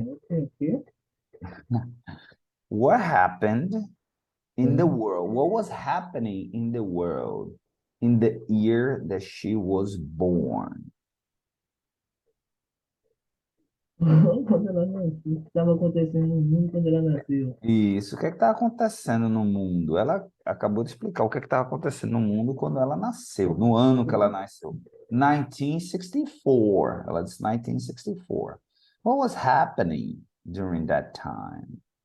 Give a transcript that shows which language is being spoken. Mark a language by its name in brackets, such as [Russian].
[English] Okay. What happened in the world? What was happening in the world in the year that she was born? [Portuguese] Quando ela nasceu, o que estava acontecendo no mundo quando ela nasceu? Isso, o que é que está acontecendo no mundo? Ela acabou de explicar o que é que estava acontecendo no mundo quando ela nasceu, no ano que ela nasceu. 1964. Ela disse 1964. [English] What was happening during that time?